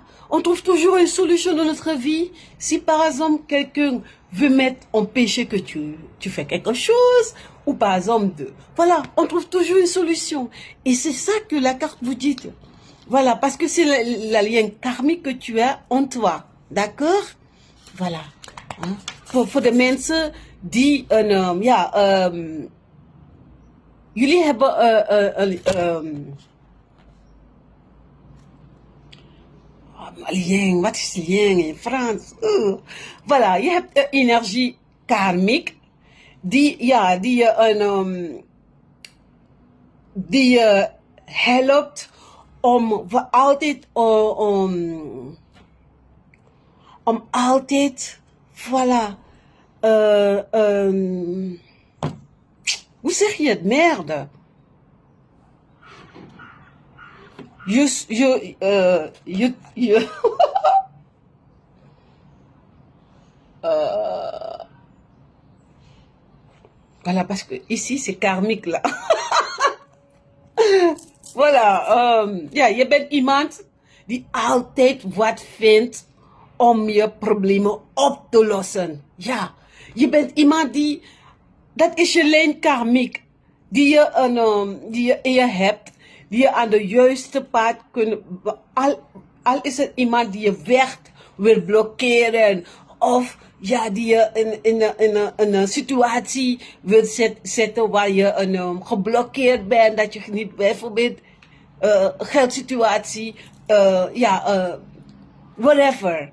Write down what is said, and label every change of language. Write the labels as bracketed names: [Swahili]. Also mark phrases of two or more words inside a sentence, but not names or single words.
[French] On trouve toujours une solution dans notre vie. Si par exemple quelqu'un veut mettre en péché que tu fais quelque chose, ou par exemple voilà, on trouve toujours une solution. Et c'est ça que la carte vous dit. Voilà, parce que c'est la lien karmique que tu as en toi. D'accord? Voilà. [Dutch] Voor de mensen die jullie hebben lien, wat is lien in Frans? Voilà, je hebt energie karmiek die je helpt om altijd om altijd, voilà, hoe zeg je het, [French] merde? Voilà, parce que ici c'est karmique là. [Dutch] Voilà, je bent iemand die altijd wat vindt om je problemen op te lossen. Ja, je bent iemand die, dat is je lijn karmiek, die je hebt, die je aan de juiste pad kunt, al is het iemand die je weg wil blokkeren, of ja, die je in een situatie wil zetten waar je geblokkeerd bent, dat je niet bijvoorbeeld geldsituatie, whatever.